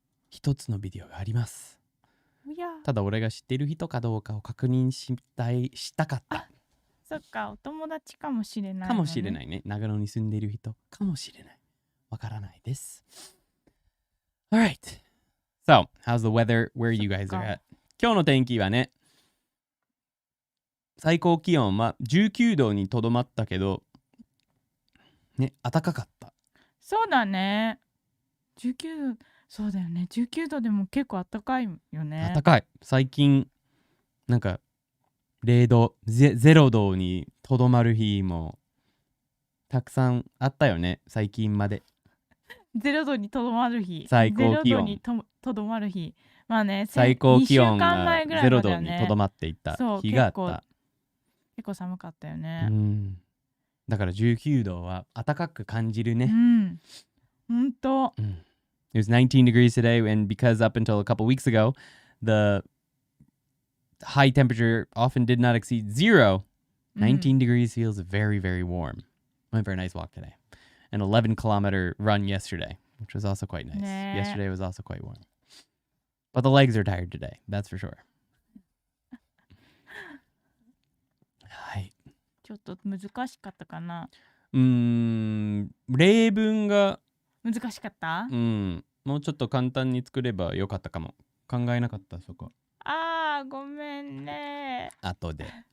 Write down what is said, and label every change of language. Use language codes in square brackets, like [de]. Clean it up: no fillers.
[ja] 一つのビデオがあります。ただ俺が知っている人かどうかを確認したかった。そっか、お友達かもしれない、ね。かもしれないね。長野に住んでいる人かもしれない。わからないです。 Alright. [en] So, how's the weather where you guys are at? [ja] 今日の天気はね、最高気温は19度にとどまったけど、ね、暖かかった。そうだね。19度、そうだよね。 19度でも結構暖かいよね。暖かい。最近、なんか、0度、0度にとどまる日もたくさんあったよね、最近まで。 0度にとどまる日。最高気温。 0度にとどまる日。まあね、最高気温がが0度にとどまっていた日があった。結構寒かったよね。だから19度は暖かく感じるね。ほんと。 [en] It was 19 degrees today, and because up until a couple weeks ago, the high temperature often did not exceed 0, 19 degrees feels very, very warm. Went for a nice walk today. An 11-kilometer run yesterday, which was also quite nice. Yesterday was also quite warm. But the legs are tired today, that's for sure. [ja] はい。ちょっと難しかったかな。例文が難しかった？もうちょっと簡単に作ればよかったかも。考えなかった、そこ。ごめんね。後で。